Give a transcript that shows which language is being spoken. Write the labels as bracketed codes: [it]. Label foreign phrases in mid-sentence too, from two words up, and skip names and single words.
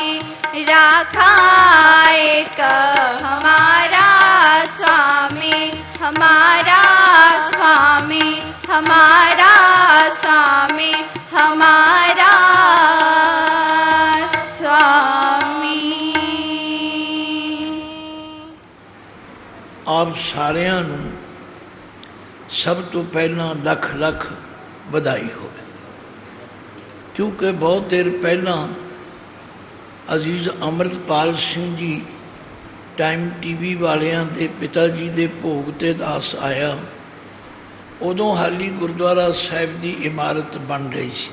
[hi] राखा एक हमारा स्वामी। हमारा स्वामी। हमारा स्वामी। हमारा स्वामी। [pa] ਆਪ ਸਾਰਿਆਂ ਨੂੰ ਸਭ ਤੋਂ ਪਹਿਲਾਂ ਲੱਖ ਲੱਖ ਵਧਾਈ ਹੋਵੇ, ਕਿਉਂਕਿ ਬਹੁਤ ਦੇਰ ਪਹਿਲਾਂ ਅਜ਼ੀਜ਼ ਅੰਮ੍ਰਿਤਪਾਲ ਸਿੰਘ ਜੀ ਟਾਈਮ ਟੀਵੀ ਵਾਲਿਆਂ ਦੇ ਪਿਤਾ ਜੀ ਦੇ ਭੋਗ ਤੇ ਦਾਸ ਆਇਆ ਉਦੋਂ ਹਾਲੀ ਗੁਰਦੁਆਰਾ ਸਾਹਿਬ ਦੀ ਇਮਾਰਤ ਬਣ ਰਹੀ ਸੀ।